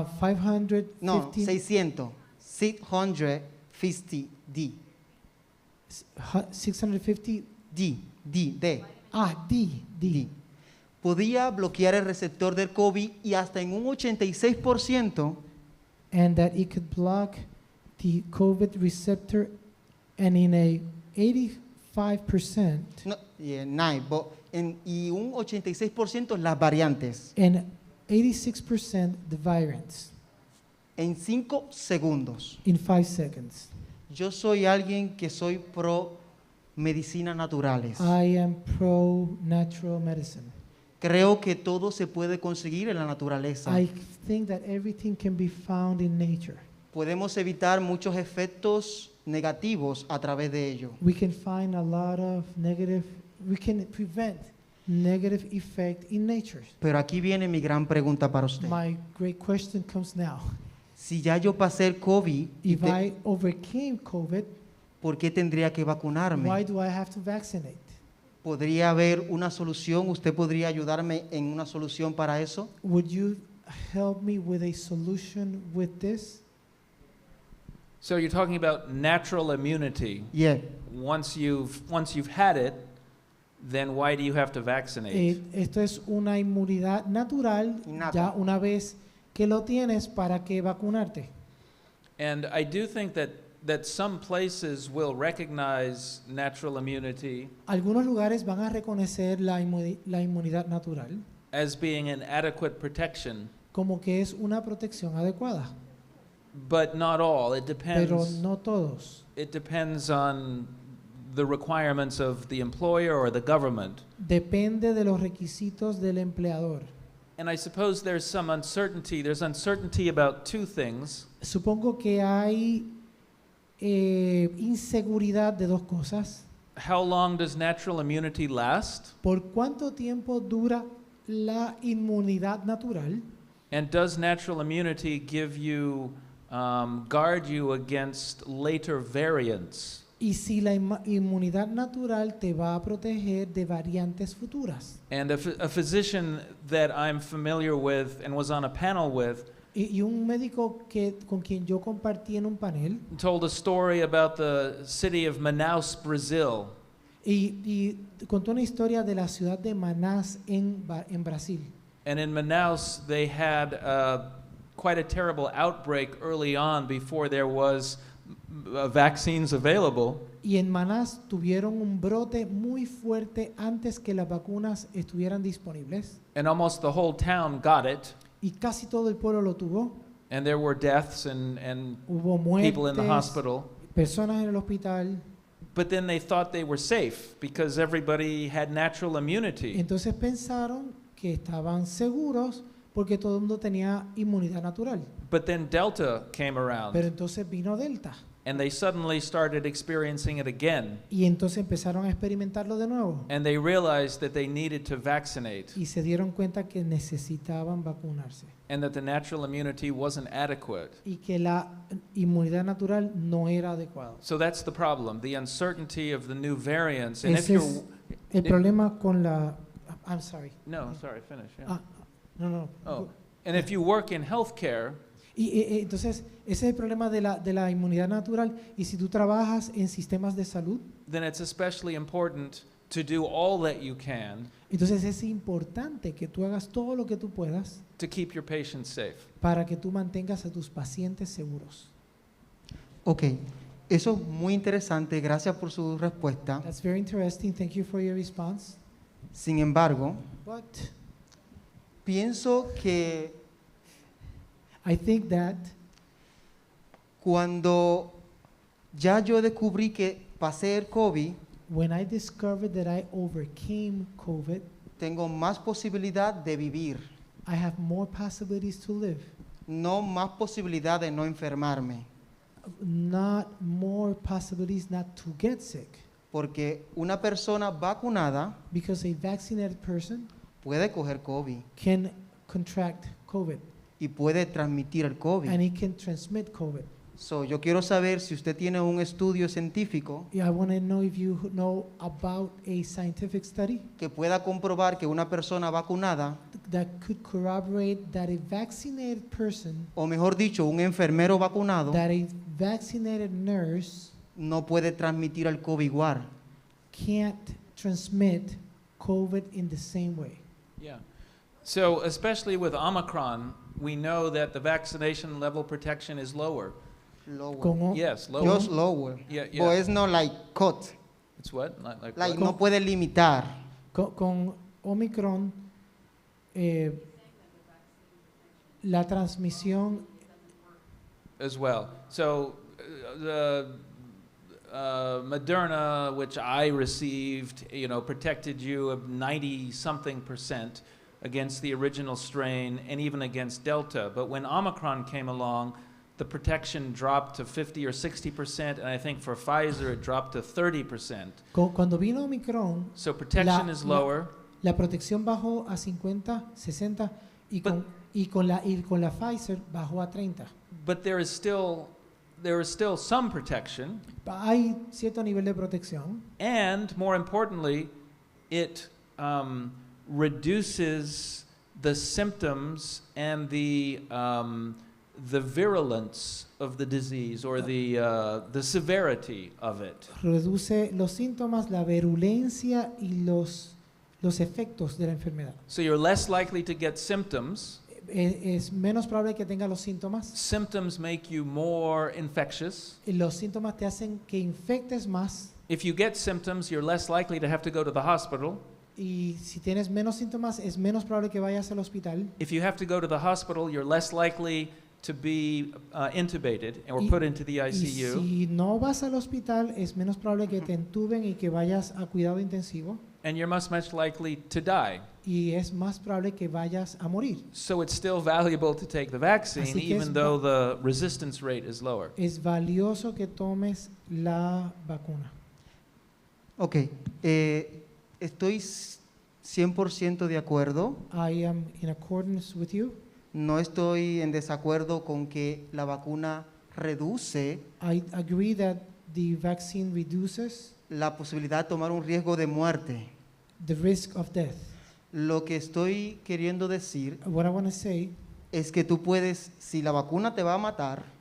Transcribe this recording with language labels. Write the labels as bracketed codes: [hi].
[es] 550. No, 600, 650D. 650. D. D. D. Podía bloquear el receptor del COVID y hasta en un 86%. [en] And that it could block the COVID receptor, and in a 85% [es] No, yeah, y un 86% las variantes. [en] and 86% the variants [es] En 5 segundos. [en] in 5 seconds. [es] Yo soy alguien que soy pro medicinas naturales. [en] I am pro natural medicine. [es] Creo que todo se puede conseguir en la naturaleza. [en] I think that everything can be found in nature. [es] Podemos evitar muchos efectos negativos a través de ello. [en] We can find a lot of we can prevent negative effect in nature. [es] Pero aquí viene mi gran pregunta para usted. [en] My great question comes now. [es] Si ya yo pasé el COVID, [en] If I overcame COVID, [es] ¿por qué tendría que vacunarme? [en] why do I have to vaccinate? [es] ¿Podría haber una solución? ¿Usted podría ayudarme en una solución para eso? [en] Would you help me with a solution with this? So you're talking about natural immunity. Yeah. Once you've had it, then why do you have to vaccinate? [es] Esto es una inmunidad natural Innata. ya una vez que lo tienes, ¿para qué vacunarte? [en] And I do think that some places will recognize natural immunity [es] Algunos lugares van a reconocer la inmunidad natural [en] as being an adequate protection, [es] como que es una protección adecuada, [en] but not all. It [es] pero [en] depends. [es] no todos. [en] It depends on the requirements of the employer or the government. [es] Depende de los requisitos del empleador. [en] And I suppose there's some uncertainty. There's uncertainty about two things. [es] Supongo que hay inseguridad de dos cosas. [en] How long does natural immunity last? [es] ¿Por cuánto tiempo dura la inmunidad natural? [en] And does natural immunity give you, guard you against later variants? [es] Y si la inmunidad natural te va a proteger de variantes futuras. [en] And a physician that I'm familiar with and was on a panel with [es] Y un médico con quien yo compartí en un panel [en] told a story about the city of Manaus, Brazil. [es] y contó una historia de la ciudad de Manaus en Brasil. [en] And in Manaus, they had quite a terrible outbreak early on before there was vaccines available. [es] Y en Manaus tuvieron un brote muy fuerte antes que las vacunas estuvieran disponibles. [en] And almost the whole town got it. [es] Y casi todo el pueblo lo tuvo. [en] And there were deaths and [es] Hubo [en] people in the [es] muertes, [en] hospital. [es] personas en el hospital. [en] But then they thought they were safe because everybody had natural immunity. [es] Entonces pensaron que estaban seguros porque todo el mundo tenía inmunidad natural. [en] But then Delta came around. [es] Pero entonces vino Delta. [en] And they suddenly started experiencing it again. [es] Y entonces empezaron a experimentarlo de nuevo. [en] And they realized that they needed to vaccinate. [es] Y se dieron cuenta que necesitaban vacunarse. [en] And that the natural immunity wasn't adequate. [es] Y que la inmunidad natural no era adecuada. [en] So that's the problem, the uncertainty of the new variants. And if [es] Ese [en] you're [es] es el problema con la... [en] I'm sorry. No, sorry, finish. Yeah. [es] Ah, no. Oh. [en] And if you work in healthcare, [es] Entonces, ese es el problema de la inmunidad natural. Y si tú trabajas en sistemas de salud, [en] then it's especially important to do all that you can [es] entonces es importante que tú hagas todo lo que tú puedas [en] to keep your patients safe. [es] para que tú mantengas a tus pacientes seguros. Ok, eso es muy interesante, gracias por su respuesta. [en] That's very interesting. Thank you for your response. [es] Sin embargo, [en] But [es] pienso que [en] I think that [es] cuando ya yo descubrí que pasé el COVID, [en] when I discovered that I overcame COVID, [es] tengo más posibilidad de vivir, [en] I have more possibilities to live, [es] no más posibilidad de no enfermarme. [en] not more possibilities not to get sick. [es] Porque una persona vacunada [en] Because a vaccinated person [es] puede coger COVID [en] can contract COVID [es] y puede transmitir el COVID. [en] and it can transmit COVID. [es] So, yo quiero saber si usted tiene un estudio científico [en] I want to know if you know about a scientific study [es] que pueda comprobar que una persona vacunada, [en] that could corroborate that a vaccinated person, [es] o mejor dicho, un enfermero vacunado, [en] that a vaccinated nurse [es] no puede transmitir el COVID igual. [en] can't transmit COVID in the same way. Yeah. So especially with Omicron, we know that the vaccination level protection is lower. Lower. [es] Con, [en] Yes, lower. Just lower. Yeah, But yeah. it's not like cut. It's what? Like Like what? [es] no puede limitar. con Omicron, la transmisión [en] As well. So the Moderna, which I received, protected you of 90-something% against the original strain and even against Delta. But when Omicron came along, the protection dropped to 50 or 60%, and I think for Pfizer it dropped to 30%. [es] Cuando vino Omicron, [en] So protection is lower, [es] la protección bajó a 50, 60 y con la Pfizer bajó a 30. [en] but there is still some protection, [es] Hay cierto nivel de protección [en] and more importantly, it reduces the symptoms and the virulence of the disease or the severity of it. [es] reduce los síntomas, la virulencia y los efectos de la enfermedad. [en] So you're less likely to get symptoms, [es] es menos probable que tenga los síntomas. [en] Symptoms make you more infectious. [es] Y los síntomas te hacen que infectes más. [en] If you get symptoms, you're less likely to have to go to the hospital. [es] Y si tienes menos síntomas, es menos probable que vayas al hospital. [en] If you have to go to the hospital, you're less likely to be intubated or [es] Y- [en] put into the [es] Y [en] ICU. [es] si no vas al hospital, es menos probable que te entuben y que vayas a cuidado intensivo. [en] And you're much likely to die. [es] Y es más probable que vayas a morir. [en] So it's still valuable to take the vaccine, [es] Así que [en] even though the resistance rate is lower. [es] Es valioso que tomes la vacuna. Ok, estoy 100% de acuerdo. [en] I am in accordance with you. [es] No estoy en desacuerdo con que la vacuna reduce [en] I agree that the vaccine reduces [es] la posibilidad de tomar un riesgo de muerte. [en] the risk of death. [es] Lo que estoy queriendo decir [en] What I want to say, [es] es que tú puedes, si la vacuna te va a matar,